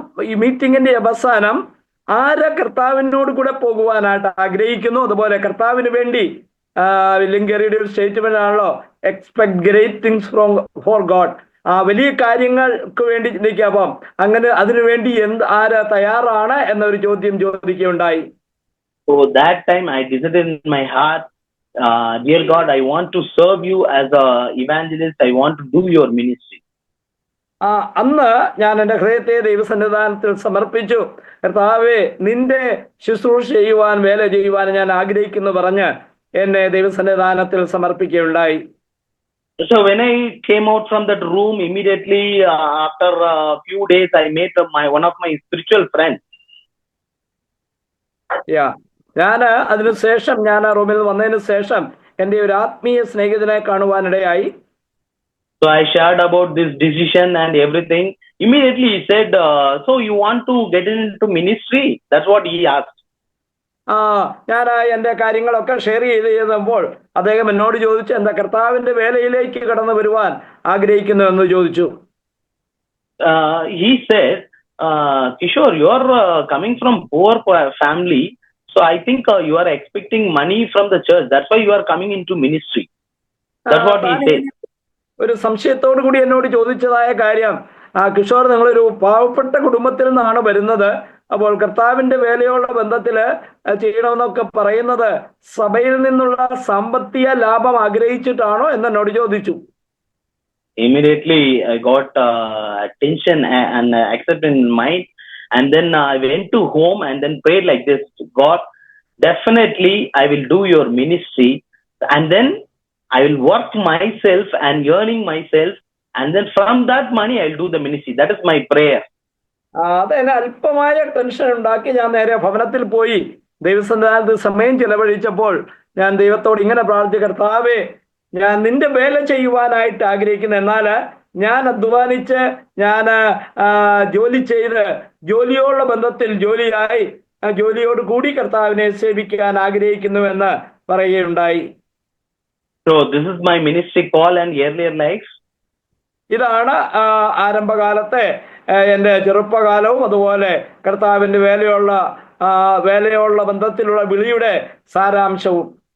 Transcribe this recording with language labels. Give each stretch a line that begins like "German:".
Malayalam: ഈ മീറ്റിംഗിന്റെ അവസാനം ആര് കർത്താവിനോട് കൂടെ പോകുവാനായിട്ട് ആഗ്രഹിക്കുന്നു, അതുപോലെ കർത്താവിന് വേണ്ടി വില്യം കേറിയുടെ ഒരു സ്റ്റേറ്റ്മെന്റ് ആണല്ലോ,
English: Expect great things for God.
Malayalam: വലിയ കാര്യങ്ങൾക്ക് വേണ്ടി ചിന്തിക്കുക. അപ്പം അങ്ങനെ അതിനുവേണ്ടി ആര് തയ്യാറാണ് എന്നൊരു ചോദ്യം ചോദിക്കുകയുണ്ടായി.
English: So that time I decided in my heart, dear God, I want to serve you as a evangelist. I want to do your ministry.
Malayalam: അന്ന് ഞാൻ എൻ്റെ ഹൃദയത്തെ ദൈവസന്നിധാനത്തിൽ സമർപ്പിച്ചു. കർത്താവേ, നിന്റെ ശുശ്രൂഷ ചെയ്യുവാൻ, വേല ചെയ്യുവാൻ ഞാൻ ആഗ്രഹിക്കുന്നു പറഞ്ഞ് എന്നെ ദൈവസന്നിധാനത്തിൽ സമർപ്പിക്കുകയുണ്ടായി.
English: So when I came out from that room, immediately after a few days, I met one of my spiritual friends.
Malayalam: ഞാൻ അതിനുശേഷം, ഞാൻ ആ റൂമിൽ വന്നതിന് ശേഷം എൻ്റെ ഒരു ആത്മീയ സ്നേഹിതനെ കാണുവാനിടയായി.
English: So I shared about this decision and everything. Immediately he said, so you want to get into ministry? That's what he asked.
Malayalam: ഞാൻ എൻ്റെ കാര്യങ്ങളൊക്കെ ഷെയർ ചെയ്തപ്പോൾ അദ്ദേഹം എന്നോട് ചോദിച്ചു, എന്താ കർത്താവിന്റെ വേലയിലേക്ക് കടന്നു വരുവാൻ ആഗ്രഹിക്കുന്നു എന്ന് ചോദിച്ചു.
English: He said, Kishore, you are coming from poor family, so I think you are expecting money from the church. That's why you are coming into ministry. That's what he said.
Malayalam: ഒരു സംശയത്തോടു കൂടി എന്നോട് ചോദിച്ചതായ കാര്യം, കിഷോർ, നിങ്ങളൊരു പാവപ്പെട്ട കുടുംബത്തിൽ നിന്നാണ് വരുന്നത്, അപ്പോൾ കർത്താവിന്റെ വേലയുള്ള ബന്ധത്തില് ചെയ്യണമെന്നൊക്കെ പറയുന്നത് സഭയിൽ നിന്നുള്ള സാമ്പത്തിക ലാഭം ആഗ്രഹിച്ചിട്ടാണോ എന്നോട് ചോദിച്ചു.
English: Immediately I got attention and accepted in mind, and then I went to home and then prayed like this: God, definitely I will do your ministry, and then I will work myself and earning myself, and then from that money I will do the ministry. That is my prayer.
Malayalam: അതെന്നെ അല്പമായ tension ഉണ്ടാക്കി ഞാൻ നേരെ ഭവനത്തിൽ പോയി ദൈവസന്നിധാനത്തിൽ സമയം ചെലവഴിച്ചപ്പോൾ ഞാൻ ദൈവത്തോട് ഇങ്ങനെ പ്രാർത്ഥിച്ചു, കർത്താവേ, ഞാൻ നിന്റെ വേല ചെയ്യുവാനായിട്ട് ആഗ്രഹിക്കുന്നു, എന്നാൽ ഞാൻ അധ്വാനിച്ച് ഞാൻ ജോലി ചെയ്ത് ജോലിയോടുള്ള ബന്ധത്തിൽ ജോലിയായി ജോലിയോട് കൂടി കർത്താവിനെ സേവിക്കാൻ ആഗ്രഹിക്കുന്നുവെന്ന് പറയുകയുണ്ടായി.
English: So this is my ministry call and earlier life.
Malayalam: ഇതാണ് ആരംഭകാലത്തെ എൻ്റെ ചെറുപ്പകാലവും അതുപോലെ കർത്താവിന്റെ വേലയുള്ള ബന്ധത്തിലുള്ള വിളിയുടെ സാരാംശവും.